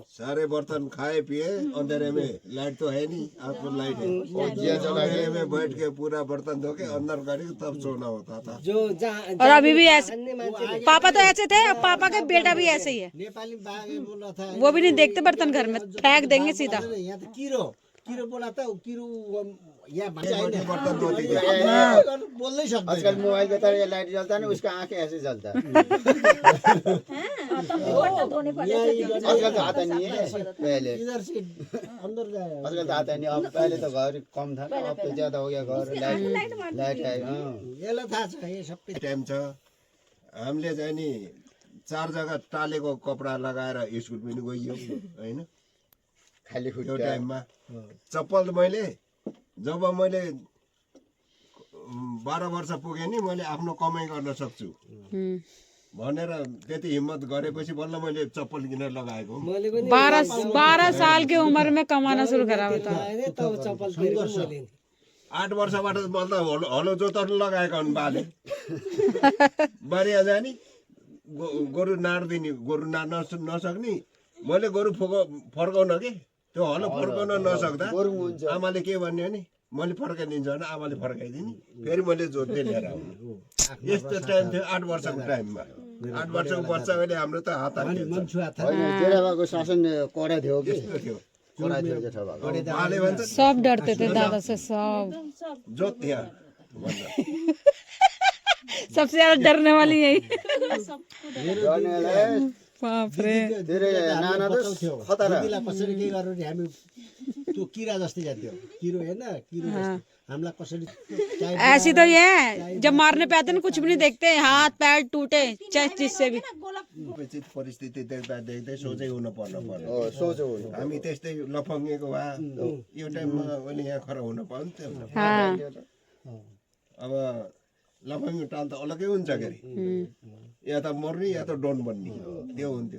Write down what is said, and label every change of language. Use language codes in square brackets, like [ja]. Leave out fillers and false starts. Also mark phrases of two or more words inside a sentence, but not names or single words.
[hi] सारे बर्तन खाए पिए अंधेरे में लाइट तो है नहीं आपको लाइट है अंधेरे में बैठ के पूरा बर्तन धो के अंदर करके तब सोना होता था जो और अभी भी ऐसे पापा तो ऐसे थे और पापा का बेटा भी ऐसे ही है नेपाली बागे बोल रहा था वो भी नहीं देखते बर्तन घर में फेंक देंगे सीधा यहाँ तो किरो बोला था किरो यहाँ बर्तन धोती थी [ne] बोल्नै सक्दैन [hi] आजकल मोबाइल पे तो ये लाइट जलता है ना उसका आंखें ऐसे जलता है आजकल तो आता नहीं है पहले इधर से अंदर जाए आजकल तो आता नहीं अब पहले तो घर कम था ना अब तो ज्यादा हो गया घर लाइट है हाँ [ne] यसलाई थाहा छ यो सबै टाइम छ हामीले चाहिँ नि 4 जग्गा टालेको कपडा लगाएर स्कुल पनि गइयो हैन खाली त्यो खुट्टा टाइममा चप्पल मैले जब मैले 12 वर्ष पुगे नि मैले आफ्नो कमाइ गर्न सक्छु भनेर त्यति हिम्मत गरेपछि बल्ल मैले चप्पल किनेर लगाएको [hi] 12 साल की उम्र में कमाना शुरू करा होता [ne] 8 वर्षबाट मतलब हलो जोतन लगाएको हुन् बाले बारीमा जाने गोरु नाड्दिने गोरु नाड्न नसक्ने मैले गोरु फर्काउन कि त्यो हलो फर्काउन नसक्दा आमाले के भन्यो भने मैले फर्काइदिन्छु भने आमाले फर्काइदिने फेरि मैले जोत्दै लिएर आउने यस्तो टाइम थियो 8 वर्षको टाइममा 8 वर्षको बच्चा अहिले हाम्रो त हात हाल्छ जेठाबाको शासन कडा थियो कि यस्तो थियो कराइदियो जेठो भएको बाले भन्छ [hi] सब डरते थे दादा से, सब [ne] जोत यहाँ भन्छ। [hi] सबसे ज्यादा डरने वाली यही। [ne] गर्नेलाई [hi] बाप रे। [ne] धेरै नाना त खतरा दिदीलाई कसरी के गर्नु नि हामी त्यो किरा जस्तै जान्थ्यो किरो हैन किरो जस्तै हामीलाई कसरी [hi] ऐसी तो ये है, जब मारने पे आते ना कुछ भी नहीं देखते, हाथ पैर टूटे चाहे जिससे भी। [ne] उपेक्षित परिस्थिति देख्दा देख्दै सोझै हुन पर्नु पर्यो। हो सोझो हो हामी त्यस्तै लफङ्गेको भए यो टाइममा पनि यहाँ खरा हुन पाउँथ्यो। [hi] हाँ [ne] अब लफङ्गे टाल त अलग्गै हुन्छ के अरे, या त मर्ने या त डोन बन्ने त्यो हुन्थ्यो।